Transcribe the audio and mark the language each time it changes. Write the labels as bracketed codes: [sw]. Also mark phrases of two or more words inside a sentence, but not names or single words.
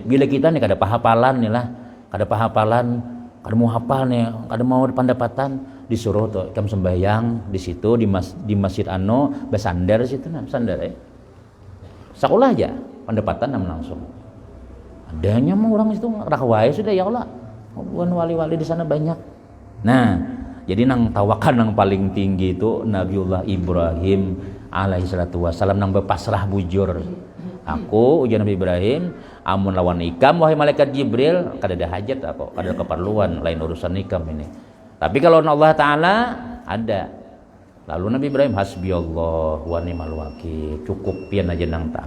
[bjn] Bila kita nih kada pahapalan nih lah, kada pahapalan, kada mau hafal nih, kada mau pendapatan, disuruh tuh kam sembahyang di situ di masjid ano, basandar situ nah, sandar sekolah aja, pendapatan nam langsung. Adanya mau orang itu rakwai sudah ya Allah. Bukan wali-wali di sana banyak. Nah, jadi nang tawakan nang paling tinggi itu Nabiullah Ibrahim [ar] عليه الصلاة والسلام [bjn] nang berpasrah bujur. Aku ujian Nabi Ibrahim, amun lawan ikam wahai malaikat Jibril, kada ada hajat aku, kada ada keperluan lain urusan ikam ini. Tapi kalau Allah Taala ada. Lalu Nabi Ibrahim [ar] حسبي الله ونعم الوكيل, [bjn] cukup pian aja nang tahu.